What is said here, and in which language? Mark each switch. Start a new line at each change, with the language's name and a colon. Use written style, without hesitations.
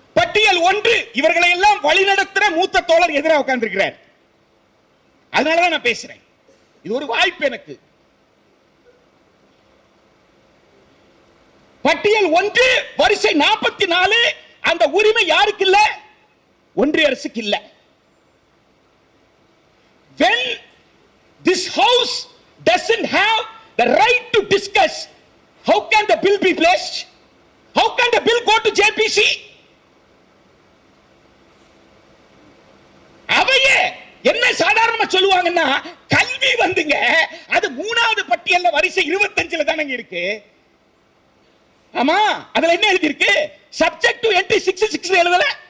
Tamil: பட்டியல் 1 இவர்களை எல்லாம் வழிநடத்துற மூத்த தோழர் எதிராக உட்கார்ந்திருக்கிறார். அதனாலதான் நான் பேசுறேன். இது ஒரு வாய்ப்பு எனக்கு. பட்டியல் 1 வரிசை 44 அந்த உரிமை யாருக்கு இல்ல? ஒன்றிய அரசுக்கு இல்ல.
English: When this house doesn't have the right to discuss, how can the bill be placed? How can the bill go to JPC?
Tamil: அவையே என்ன சாதாரணமா சொல்லுவாங்கன்னா, கல்வி வந்துங்க அது 3வது பட்டியல்ல வரிசை 25ல தானங்க இருக்கு. ஆமா, அதுல என்ன எழுதி இருக்கு?
English: subject to entry 66
Tamil: எழுதல.